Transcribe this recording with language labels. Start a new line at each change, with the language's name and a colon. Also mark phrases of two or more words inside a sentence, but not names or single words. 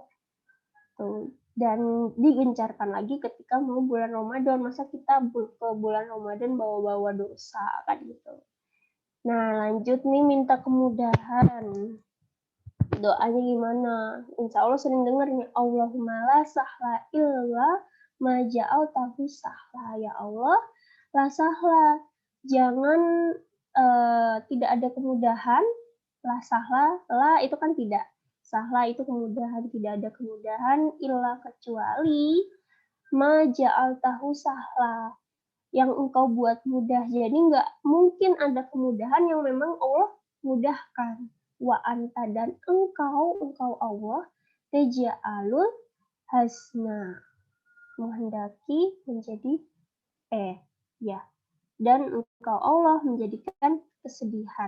Indonesian: Tuh. Dan digencarkan lagi ketika mau bulan Ramadan. Masa kita ke bulan Ramadan bawa-bawa dosa, kan gitu. Nah, lanjut nih minta kemudahan. Doanya gimana?
Arabic: إن شاء الله
Indonesian: sering dengar nih,
Arabic: اللهم لا سهل إلا ما جعلته سهلا.
Indonesian: Ya Allah,
Arabic: لا سهلا.
Indonesian: Jangan tidak ada kemudahan.
Arabic: لا سهلا,
Indonesian: la itu kan tidak. Sahla itu kemudahan, tidak ada kemudahan illa kecuali
Arabic: ما جعلته سهلا,
Indonesian: yang engkau buat mudah. Jadi nggak mungkin ada kemudahan yang memang Allah mudahkan.
Arabic: وأنت,
Indonesian: dan engkau Allah,
Arabic: تجعل الحزن,
Indonesian: menghendaki menjadi dan engkau Allah menjadikan kesedihan.